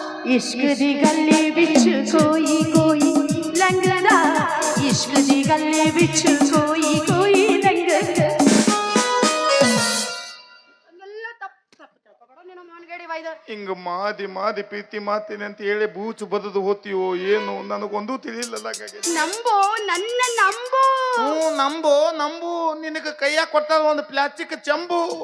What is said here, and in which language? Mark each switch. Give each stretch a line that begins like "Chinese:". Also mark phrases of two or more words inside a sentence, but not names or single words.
Punjabi: ਇਸ਼ਕ ਦੀ ਗੱਲੇ ਵਿਚ ਕੋਈ ਕੋਈ ਲੰਘਦਾ ਇਸ਼ਕ ਦੀ ਗੱਲੇ ਵਿਚ ਕੋਈ ਕੋਈ ਲੰਘਦਾ
Kannada: ಹಿಂಗ ಮಾದಿ ಮಾದಿ ಪ್ರೀತಿ ಮಾತೀನಿ ಅಂತ ಹೇಳಿ ಬೂಚು ಬದದು ಹೋತೀವೋ ಏನು ನನಗೊಂದು ತಿಳಿಲಿಲ್ಲ ನಂಬೋ ನನ್ನ ನಂಬೋ ನಂಬು ನಂಬು ನಿನಗ ಕೈಯಾಗ ಕೊಟ್ಟಾರ ಒಂದು ಪ್ಲಾಸ್ಟಿಕ್ ಚಂಬು